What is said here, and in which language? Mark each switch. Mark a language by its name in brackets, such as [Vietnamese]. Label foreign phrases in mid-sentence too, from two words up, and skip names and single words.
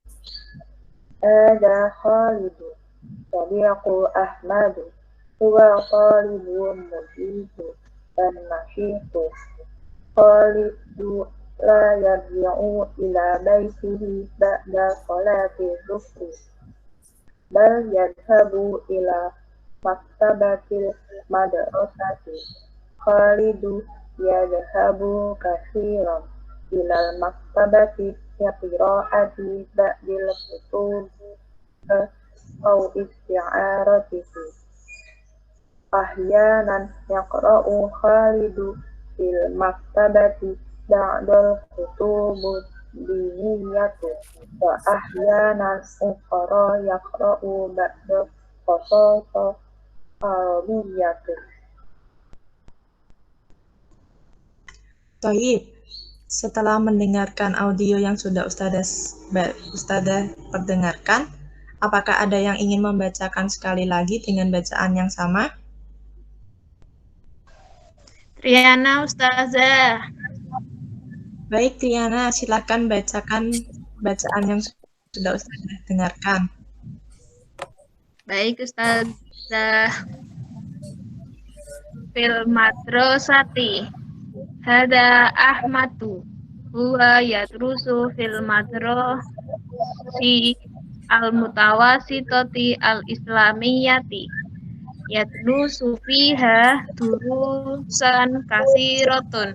[Arabic] هذا خالد صديق أحمد هو طالب مجد dan نشيط خالد لا يرجع إلى بيته بعد صلاة الظهر بل يذهب إلى مكتبة المدرسة. خالد يذهب كثيرا إلى المكتبة قراءة بعض الكتب أو استعارته. أحيانا يقرأ خالد في المكتبة بعض الكتب الدينية وأحيانا أخرى يقرأ بعض قصص عربية. [Indonesian] Toyib, setelah mendengarkan audio yang sudah Ustadzah perdengarkan, apakah ada yang ingin membacakan sekali lagi dengan bacaan yang sama? Triana Ustazah. Baik, Triana, silakan bacakan bacaan yang sudah Ustadzah dengarkan. Baik Ustazah. [Arabic] في المدرسة. هذا أحمد. هو يدرس في المدرسة المتوسطة الإسلامية. يدرس فيها دروسا كثيرة.